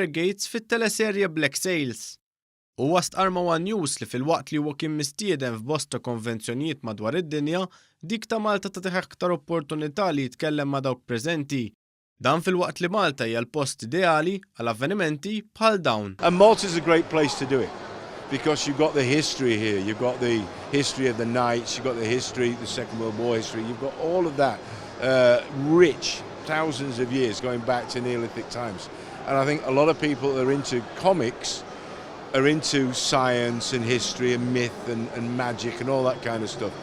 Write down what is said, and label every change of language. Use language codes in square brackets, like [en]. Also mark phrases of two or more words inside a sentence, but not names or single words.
[mt] Gates fit-teleserje Black Sails. Huwa stqarma One News li fil-waqt li huwa kien mistieden f'bosta konvenzjonijiet madwar id-dinja, dik ta' Malta tagħtih aktar opportunità li jitkellem ma' dawk preżenti. Dan fil-waqt li Malta hija l-post ideali għal avvenimenti bħal dawn. [en] And Malta is a great place to do it because you've got the history here, you've got the history of the knights, you've got the history, the Second World War history, you've got all of that rich thousands of years going back to Neolithic times. And I think a lot of people that are into comics are into science and history and myth and magic and all that kind of stuff.